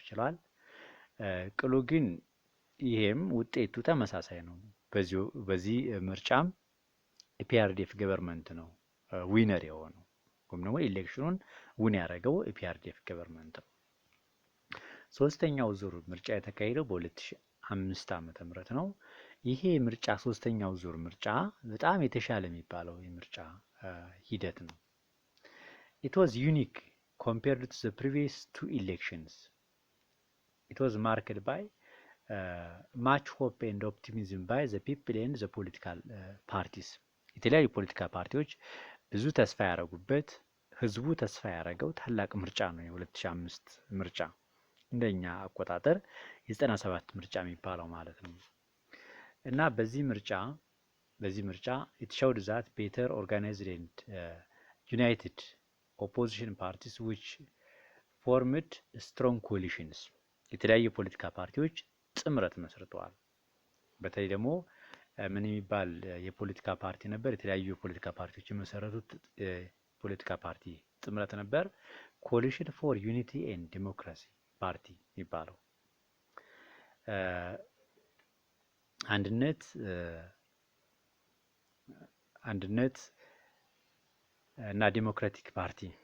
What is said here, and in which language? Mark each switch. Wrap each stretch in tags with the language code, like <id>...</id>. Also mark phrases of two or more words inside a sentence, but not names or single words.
<am>ችለዋል። ቅሉ ግን ይሄም ውጤቱ ተመሳሳይ ነው። በዚህ ምርጫም ኢፒአርዲኤፍ ገቨርንመንት ነው ዊነር የሆነው ወይም ደግሞ ኢሌክሽኑን ውን ያደረገው ኢፒአርዲኤፍ ገቨርንመንት ነው። ሶስተኛው ዙር ምርጫ የተካሄደው በ2005 ዓመተ ምህረት ነው። ይሄ ምርጫ ሶስተኛው ዙር ምርጫ በጣም የተሻለ የሚባለው የምርጫ ሂደት ነው።</am> <en>It was unique compared to the previous two elections. It was marked by much hope and optimism by the people and the political parties.</en> <am>የተለያዩ ፖለቲካ ፓርቲዎች ብዙ ተስፋ ያደረጉበት ህዝቡ ተስፋ ያደረገው ታላቅ ምርጫ ነው የ2005 ምርጫ። እንደኛ አቆጣጠር የ97 ምርጫ የሚባለው ማለት ነው። እና በዚህ ምርጫ</am> <en>it showed that better organized and united opposition parties which formed strong coalitions.</en> <am>የተለያዩ ፖለቲካ ፓርቲዎች ጥምረት መስርተዋል። በተለይ ደግሞ ምን የሚባል የፖለቲካ ፓርቲ ነበር? የተለያዩ የፖለቲካ ፓርቲዎች የመሰረቱት ፖለቲካ ፓርቲ ጥምረት ነበር። ኮሊሽን ፎር ዩኒቲ ኤንድ ዲሞክራሲ ፓርቲ የሚባለው አንድነት እና ዲሞክራቲክ ፓርቲ</am>